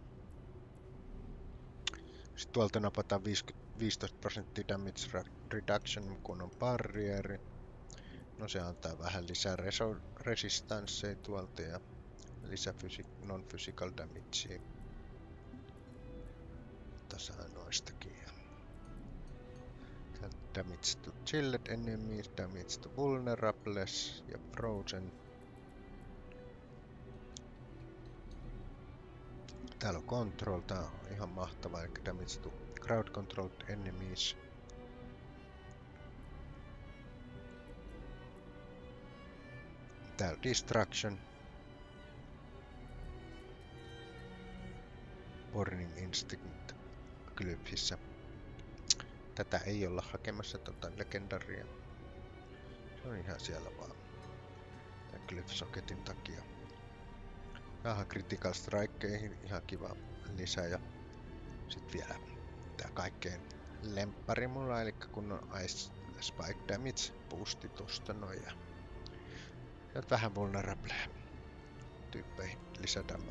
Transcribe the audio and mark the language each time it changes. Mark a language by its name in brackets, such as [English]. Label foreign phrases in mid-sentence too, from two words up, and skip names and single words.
[Finnish] Sitten tuolta napataan 15% [English] damage reduction, [Finnish] kun on barrieri. No se antaa vähän lisää resistansseja tuolta ja lisää [English] non-physical damagea. [Finnish] Tasaa noistakin. [English] Damage to chilled enemies, damage to vulnerables ja frozen. [Finnish] Täällä on control, tää on ihan mahtava, eli [English] damage to crowd controlled enemies. [Finnish] Täällä on distraction. [English] Burning instinct [Finnish] Glyphissä. Tätä ei olla hakemassa legendaria. Se on ihan siellä vaan. Tän Glyph-soketin takia. Vähän [English] critical strikeihin [Finnish] ihan kiva lisä ja sit vielä tää kaikkein lemppari mulla, eli kun on [English] Ice Spike Damage boosti [Finnish] tosta noin ja vähän vulnerable tyyppeihin lisädamaa.